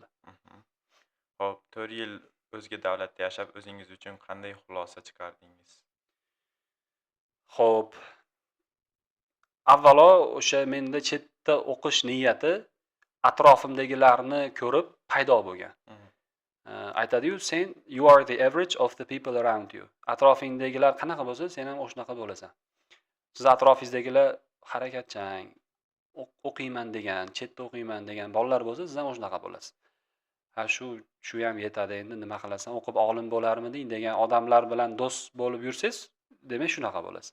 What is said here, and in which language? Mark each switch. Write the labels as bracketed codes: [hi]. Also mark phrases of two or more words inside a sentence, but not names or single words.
[uz] Xo'p, 4 yil o'zga davlatda yashab o'zingiz uchun qanday xulosa chiqardingiz? Xo'p, avvalo o'sha menda chetda o'qish niyati atrofimdagilarni ko'rib paydo bo'lgan. Aytadi-yu, sen [en] you are the average of the people around you. [uz] Atrofingdagilar qanaqa bo'lsa, sen ham o'shanaqa bo'lasan. Siz atrofingizdagilar harakatchan, o'qiyman degan, chetda o'qiyman degan bolalar bo'lsa, siz ham o'shanaqa bo'lasiz. Ha shu ham yetadi, endi nima qilasan, o'qib olim bo'larmiding degan odamlar bilan do'st bo'lib yursangiz, demak shunaqa bo'lasiz.